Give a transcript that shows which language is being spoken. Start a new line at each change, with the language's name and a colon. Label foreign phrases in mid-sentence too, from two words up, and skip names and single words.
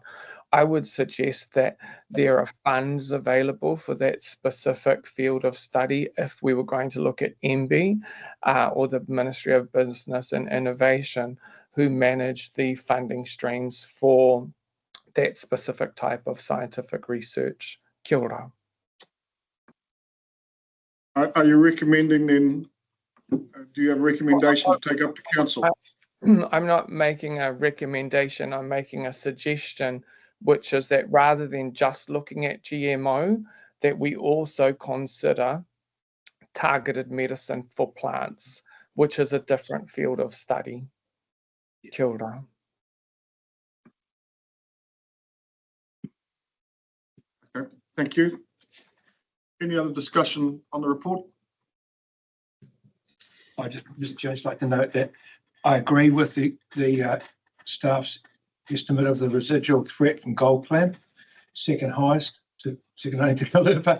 English: I would suggest that there are funds available for that specific field of study if we were going to look at MB or the Ministry of Business and Innovation, who manage the funding streams for that specific type of scientific research.
Māori: Kia ora.
English: Are you recommending then, do you have a recommendation to take up to council? I'm not making a recommendation, I'm making a suggestion, which is that rather than just looking at GMO, that we also consider targeted medicine for plants, which is a different field of study.
Māori: Kia ora.
English: Okay, thank you. Any other discussion on the report? I just like to note that I agree with the staff's estimate of the residual threat from gold clamp, second highest to second only to Kalupa.